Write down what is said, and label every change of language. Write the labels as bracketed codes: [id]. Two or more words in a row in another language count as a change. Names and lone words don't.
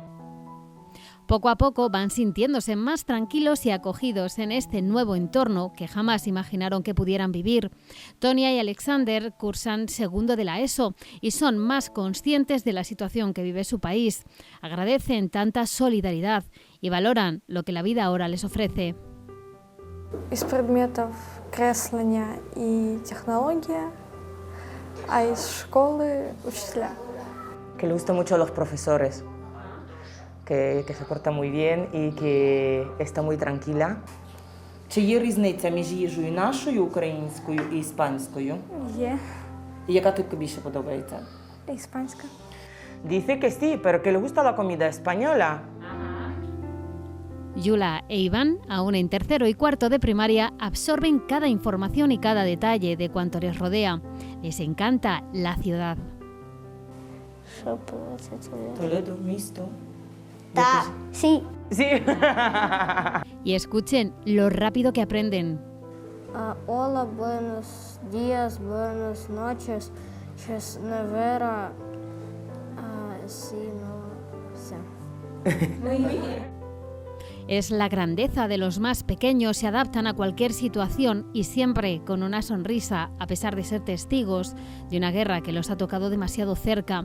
[es] Poco a poco van sintiéndose más tranquilos y acogidos en este nuevo entorno que jamás imaginaron que pudieran vivir. Tonia y Alexander cursan segundo de la ESO y son más conscientes de la situación que vive su país. Agradecen tanta solidaridad y valoran lo que la vida ahora les ofrece. [uk] Із предметів креслення і технологія, а із школи учителя. [es] Que le gustan mucho los profesores, que se porta muy bien y que está muy tranquila. [uk] Чи є різниця між їжею нашою, українською і іспанською? Є. І яка тобі більше подобається? Іспанська. [es] Dice que sí, pero que le gusta la comida española. Yula e Iván, aún en tercero y cuarto de primaria, absorben cada información y cada detalle de cuanto les rodea. Les encanta la ciudad. Toledo, visto. Sí. Sí. Y escuchen lo rápido que aprenden. Hola, buenos días, buenas noches. [uk] Щось невера. [es] Sí, no sé. Es la grandeza de los más pequeños, se adaptan a cualquier situación y siempre con una sonrisa, a pesar de ser testigos de una guerra que los ha tocado demasiado cerca.